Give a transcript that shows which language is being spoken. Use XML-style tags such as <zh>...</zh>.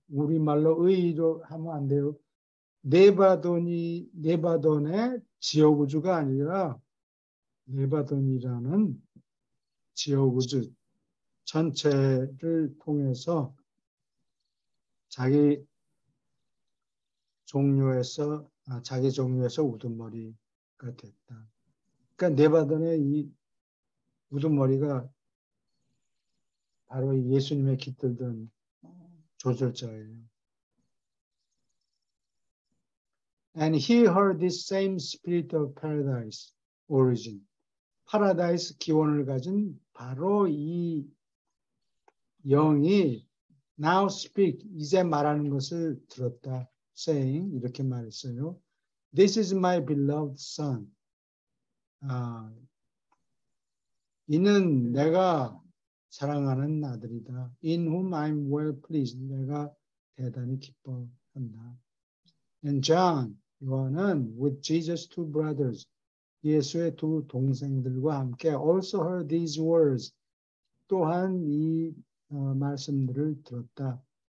<ko>우리말로 의로 하면 안 돼요. 네바던의 지역 우주가 아니라 네바던이라는 지역 우주 전체를 통해서 자기 종류에서 우두머리가 됐다. 그러니까 네바던의 이 우두머리가 바로 예수님의 깃들던 조절자예요.</ko> <en>And he heard this same spirit of paradise origin.</en> <ko>파라다이스 기원을 가진 바로 이 영이</ko> <en>now speak,</en> <ko>이제 말하는 것을 들었다. saying, 이렇게 말했어요.</ko> <en>This is my beloved son.</en> <ko>이는 내가 사랑하는 아들이다.</ko> <en>In whom I'm well pleased.</en> <ko>내가 대단히 기뻐한다.</ko> <en>And John,</en> <ko>요한은</ko> <en>with Jesus' two brothers,</en> <ko>예수의 두 동생들과 함께</ko> <en>also heard these words.</en> <ko>또한 이 말씀들을 들었다.</ko>